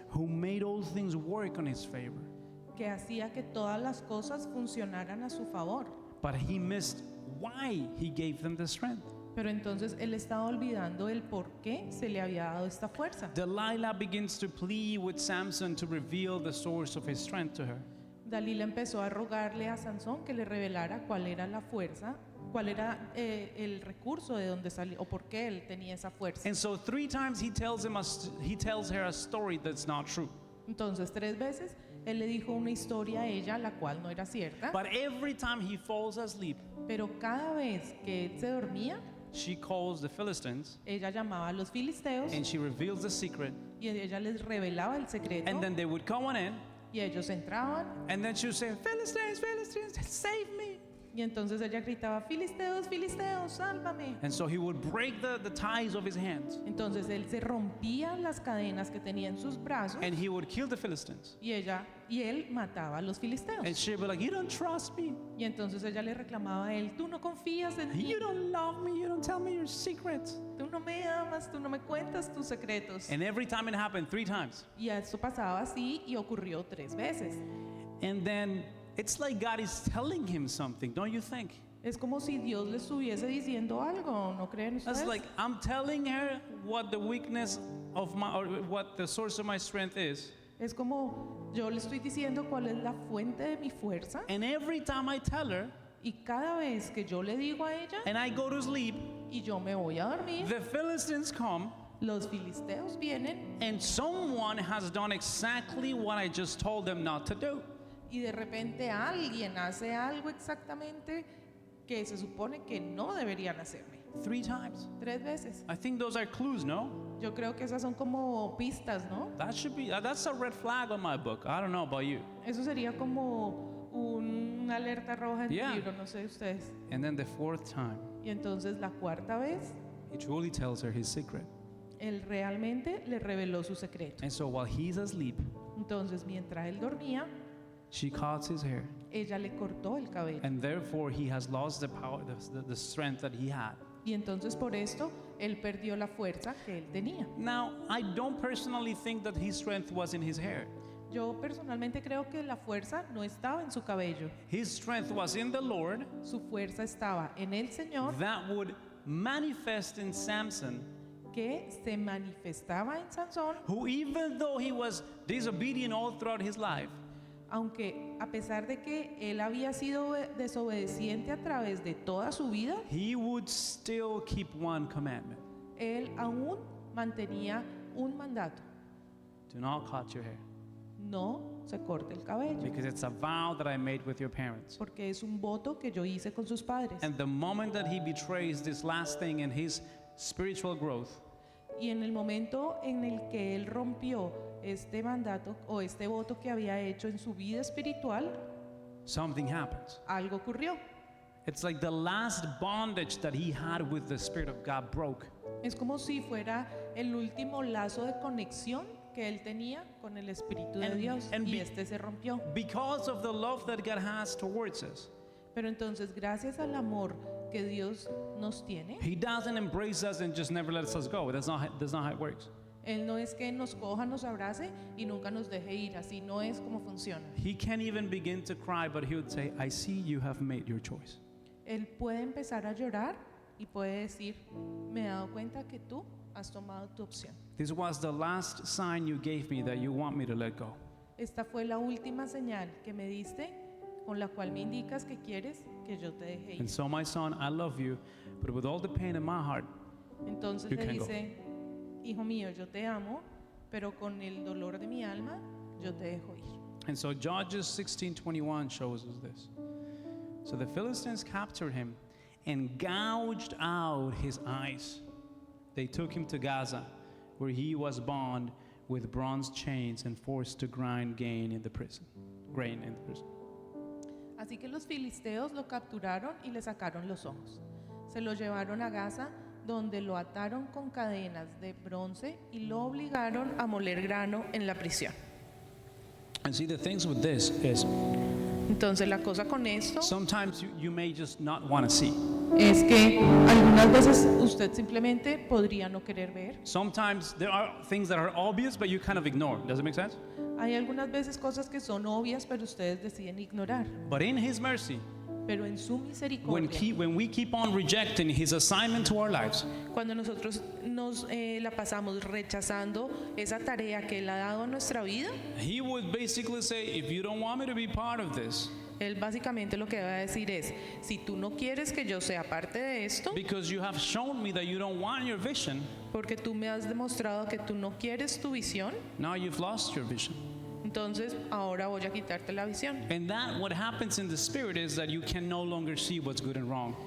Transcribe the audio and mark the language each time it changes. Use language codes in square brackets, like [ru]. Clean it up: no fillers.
[en] who made all things work on his favor. [es] que hacía que todas las cosas funcionaran a su favor. [en] But he missed why he gave them the strength. [es] Pero entonces él estaba olvidando el por qué se le había dado esta fuerza. [en] Delilah begins to plead with Samson to reveal the source of his strength to her. [es] Dalila empezó a rogarle a Sansón que le revelara cuál era la fuerza, cuál era el recurso de dónde salió o por qué él tenía esa fuerza. [en] And so 3 times he tells her a story that's not true. [es] Entonces 3 veces él le dijo una historia a ella la cual no era cierta, [en] But every time he falls asleep, [es] pero cada vez que él se dormía, [en] she calls the Philistines [es] ella llamaba a los filisteos [en] and she reveals the secret. [es] y ella les revelaba el secreto [en] And then they would come on in [es] y ellos entraban [en] and then she would say, Philistines, Philistines, save me. [es] y entonces ella gritaba, filisteos, filisteos, sálvame. [en] And so he would break the ties of his hands [es] Entonces él se rompía las cadenas que tenía en sus brazos [en] and he would kill the Philistines. [es] y él mataba a los filisteos. [en] And she'd be like, you don't trust me. [es] Y entonces ella le reclamaba a él, tú no confías en mí, [en] You don't love me. You don't tell me your secrets. [es] tú no me amas, tú no me cuentas tus secretos. [en] And every time it happened 3 times. [es] Y esto pasaba así y ocurrió 3 veces. [en] And then it's like God is telling him something, don't you think? [es] Es como si Dios le estuviese diciendo algo, ¿no creen [en] That's [es] ustedes? [en] like I'm telling her what the weakness of my, or what the source of my strength is. [es] Es como yo le estoy diciendo cuál es la fuente de mi fuerza [en] And every time I tell her [es] y cada vez que yo le digo a ella [en] and I go to sleep, [es] y yo me voy a dormir, [en] the Philistines come [es] los filisteos vienen [en] and someone has done exactly what I just told them not to do. [es] y de repente alguien hace algo exactamente que se supone que no deberían hacerme. [en] 3 times. [es] 3 veces. [en] I think those are clues, no? [es] Yo creo que esas son como pistas, ¿no? [en] That's a red flag on my book. I don't know about you. [es] Eso sería como una alerta roja en [en] Yeah. [es] el libro, no sé ustedes. [en] And then the 4th time, [es] Y entonces la 4ª vez, [en] he truly tells her his secret. [es] él realmente le reveló su secreto. [en] And so while he's asleep, [es] Entonces, mientras él dormía, [en] she cuts his hair. [es] ella le cortó el cabello. [en] And therefore, he has lost the power, the strength that he had. [es] Y entonces por esto, él perdió la fuerza que él tenía. [en] Now, I don't personally think that his strength was in his hair. [es] Yo personalmente creo que la fuerza no estaba en su cabello. [en] His strength was in the Lord [es] Su fuerza estaba en el Señor, [en] that would manifest in Samson, [es] que se manifestaba en Sansón, [en] who, even though he was disobedient all throughout his life, [es] aunque a pesar de que él había sido desobediente a través de toda su vida, [en] he would still keep one commandment: [es] él aún mantenía un mandato: [en] do not cut your hair, [es] no se corte el cabello, [en] because it's a vow that I made with your parents. [es] porque es un voto que yo hice con sus padres. [en] And the moment that he betrays this last thing in his spiritual growth, [es] Y en el momento en el que él rompió este mandato o este voto que había hecho en su vida espiritual, [en] something happens. [es] algo ocurrió. [en] It's like the last bondage that he had with the Spirit of God broke. [es] Es como si fuera el último lazo de conexión que él tenía con el Espíritu de [en] And- [es] Dios [en] and [es] y [en] be- [es] este se rompió. [en] Because of the love that God has towards us, [es] Pero entonces, gracias al amor que Dios nos tiene, [en] he doesn't embrace us and just never lets us go. That's not how it works. [es] Él no es que nos coja, nos abrace y nunca nos deje ir. Así no es como funciona. [en] He can't even begin to cry, but he would say, I see you have made your choice. [es] Él puede empezar a llorar y puede decir: me he dado cuenta que tú has tomado tu opción. [en] This was the last sign you gave me that you want me to let go. [es] Esta fue la última señal que me diste, con la cual me indicas que quieres que yo te deje [en] And [es] ir. [en] so, my son, I love you, but with all the pain in my heart, [es] Entonces [en] You [es] le [en] can go. [es] dice: hijo mío, yo te amo, pero con el dolor de mi alma, yo te dejo ir. [en] and so Judges 16:21 shows us this. So the Philistines captured him and gouged out his eyes. They took him to Gaza, where he was bound with bronze chains and forced to grind grain in the prison. [es] Así que los filisteos lo capturaron y le sacaron los ojos. Se lo llevaron a Gaza, donde lo ataron con cadenas de bronce y lo obligaron a moler grano en la prisión. [en] And see, the things with this is [es] Entonces la cosa con esto [en] sometimes you may just not want to see. [es] es que algunas veces usted simplemente podría no querer ver. [en] Sometimes there are things that are obvious, but you kind of ignore. Does it make sense? [es] Hay algunas veces cosas que son obvias, pero ustedes deciden ignorar. [en] But in His mercy, [es] Pero en su misericordia, [en] when we keep on rejecting His assignment to our lives, [es] cuando nosotros nos la pasamos rechazando esa tarea que Él ha dado a nuestra vida, [en] He would basically say, if you don't want me to be part of this, [es] Él básicamente lo que va a decir es: si tú no quieres que yo sea parte de esto, [en] because you have shown me that you don't want your vision, [es] porque tú me has demostrado que tú no quieres tu visión, [en] now you've lost your vision. [es] entonces ahora voy a quitarte la visión. [en] And that what happens in the spirit is that you can no longer see what's good and wrong.